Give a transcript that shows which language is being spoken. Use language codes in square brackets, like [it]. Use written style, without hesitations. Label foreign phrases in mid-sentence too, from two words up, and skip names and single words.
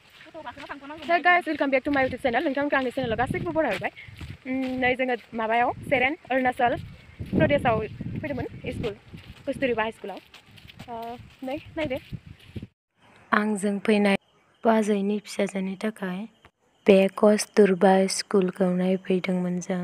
[en] Hey guys, welcome back to my YouTube channel. [brx] नोंथांमोनखौ आंनि चेनेलाव गासैखौबो बरायबाय। नै जोङो माबायाव सेरेन अरुणाचल प्रदेशआव फैदोंमोन स्कुल कस्तुरबा हाई स्कुलाव। नै नायदो आंजों फैनाय बाजैनि फिसाजोनि थाखाय बे कस्तुरबा स्कुलखौ नायफैदोंमोन जों।